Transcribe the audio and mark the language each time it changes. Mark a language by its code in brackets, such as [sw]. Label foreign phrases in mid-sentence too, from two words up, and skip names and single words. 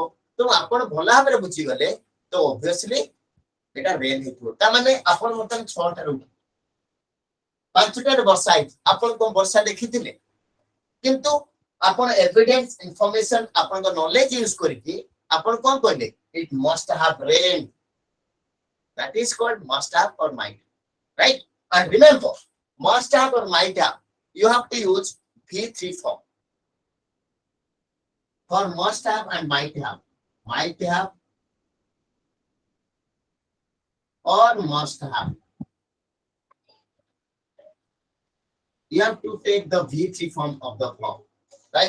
[or] ତେଣୁ ଆପଣ ଭଲ ଭାବରେ ବୁଝିଗଲେ, ତ ଅବଭିୟସଲି এটা ରେନ୍ ହେଇଥିବ। ତା ମାନେ ଆପଣ ବର୍ତ୍ତମାନ 6ଟାରେ ଉଠିଲେ, 5ଟାରେ ବର୍ଷା ହେଇଛି, ଆପଣ କଣ ବର୍ଷା ଦେଖିଥିଲେ? କିନ୍ତୁ ଆପଣ [en] evidence, information, [or] ଆପଣଙ୍କ [en] knowledge use [or] କରିକି ଆପଣ କଣ କହିଲେ? [en] It must have rain. That is called must have or might, right? And remember, must have or might have, you have to use V3 form. For must have and might have or must have, you have to take the V3 form of the form, right?